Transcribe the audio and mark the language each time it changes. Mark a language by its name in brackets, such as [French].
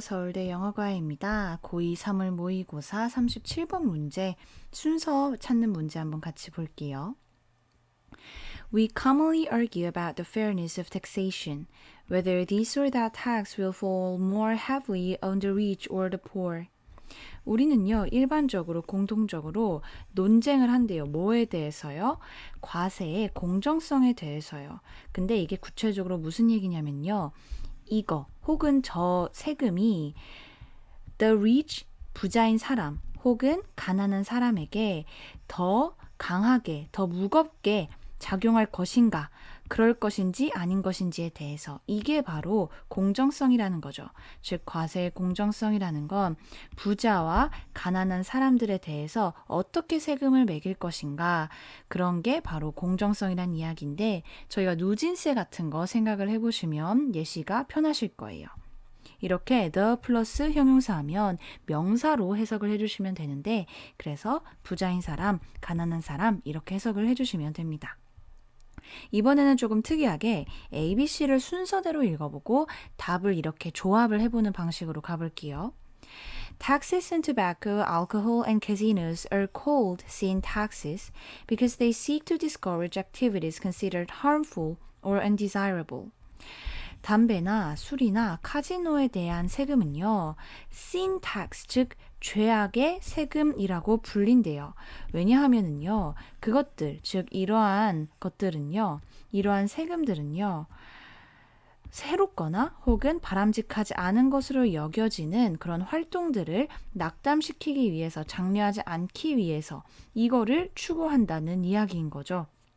[Korean] 서울대 영어과외입니다. 고2 사물 모의고사 37번 문제 순서 찾는 문제 한번 같이 볼게요. [English] We commonly argue about the fairness of taxation, whether this or that tax will fall more heavily on the rich or the poor. [Korean] 우리는요, 일반적으로 공통적으로 논쟁을 한대요. 뭐에 대해서요? 과세의 공정성에 대해서요. 근데 이게 구체적으로 무슨 얘기냐면요. 이거 혹은 저 세금이 [English] the rich, [Korean] 부자인 사람 혹은 가난한 사람에게 더 강하게, 더 무겁게 작용할 것인가, 그럴 것인지 아닌 것인지에 대해서 이게 바로 공정성이라는 거죠. 즉 과세의 공정성이라는 건 부자와 가난한 사람들에 대해서 어떻게 세금을 매길 것인가, 그런 게 바로 공정성이란 이야기인데 저희가 누진세 같은 거 생각을 해보시면 예시가 편하실 거예요. 이렇게 the 플러스 형용사 하면 명사로 해석을 해주시면 되는데 그래서 부자인 사람, 가난한 사람 이렇게 해석을 해주시면 됩니다. 이번에는 조금 특이하게 ABC를 순서대로 읽어보고 답을 이렇게 조합을 해보는 방식으로 가볼게요. [English] Taxes on tobacco, alcohol, and casinos are called sin taxes because they seek to discourage activities considered harmful or undesirable. [Korean] 담배나 술이나 카지노에 대한 세금은요, sin tax, 즉 죄악의 세금이라고 불린대요. 왜냐하면은요, 그것들, 즉 이러한 것들은요, 이러한 세금들은요, 새롭거나 혹은 바람직하지 않은 것으로 여겨지는 그런 활동들을 낙담시키기 위해서, 장려하지 않기 위해서 이거를 추구한다는 이야기인 거죠.